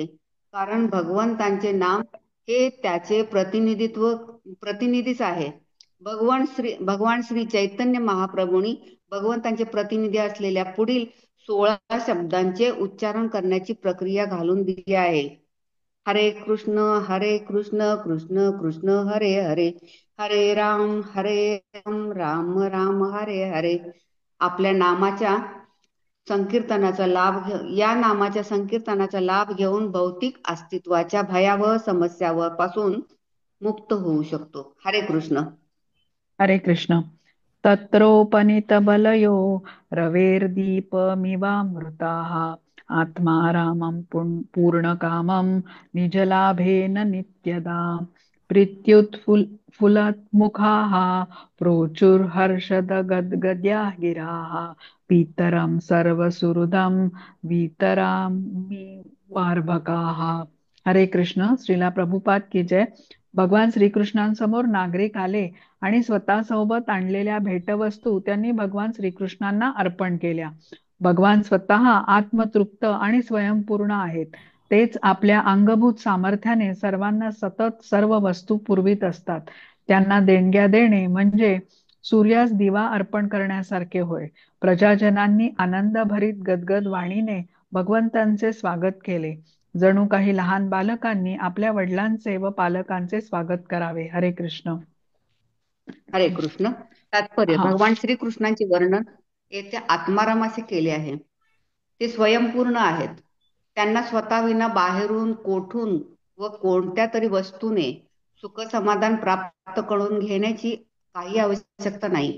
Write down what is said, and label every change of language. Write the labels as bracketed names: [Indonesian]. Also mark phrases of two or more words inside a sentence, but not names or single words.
[Marathi] कारण भगवंतांचे नाम हे त्याचे प्रतिनिधीच आहे. भगवान श्री चैतन्य महाप्रभूंनी भगवंतांचे प्रतिनिधी असलेल्या पुढील 16 शब्दांचे उच्चारण करण्याची प्रक्रिया घालून दिली आहे. [Sanskrit] हरे कृष्ण कृष्ण कृष्ण हरे हरे, हरे राम राम राम हरे हरे. [Marathi] आपल्या नामाच्या संकीर्तनाचा लाभ घेऊन भौतिक अस्तित्वाच्या भयावह समस्यापासून मुक्त होऊ शकतो. [Sanskrit] हरे कृष्ण. हरे कृष्ण. तत्रोपनीतबलयो रवेर्दीपमिवामृताः आत्मा रामं पूर्णकामं निजलाभेन नित्यदा प्रीत्युत्फुल्लमुखाः प्रोचुर्हर्षदगद्गद्या गिराः पितरं सर्वसुहृदं वितरामि वार्भकाः. हरे कृष्ण. [Hindi] श्रीला प्रभुपाद की जय. [Marathi] भगवान श्रीकृष्णांसमोर नागरिक आले आणि स्वतःसोबत आणलेल्या भेटवस्तू त्यांनी भगवान श्रीकृष्णांना अर्पण केल्या. भगवान स्वतः आत्मतृप्त आणि स्वयंपूर्ण आहेत. तेच आपल्या अंगभूत सामर्थ्याने सर्वांना सतत सर्व वस्तू पुरवित असतात. त्यांना देणग्या देणे म्हणजे सूर्यास दिवा अर्पण करण्यासारखे होय. प्रजाजनांनी आनंदभरीत गदगद वाणीने भगवंतांचे स्वागत केले, जणू काही लहान बालकांनी आपल्या वडिलांचे व पालकांचे स्वागत करावे. [Sanskrit] हरे कृष्ण. हरे कृष्ण. [Marathi] तात्पर्य: भगवान श्रीकृष्णांचे वर्णन येथे आत्मारामाचे केले आहे. ते स्वयंपूर्ण आहेत. त्यांना स्वतःविना बाहेरून कोठून व कोणत्या तरी वस्तूने सुख समाधान प्राप्त करून घेण्याची काही आवश्यकता नाही.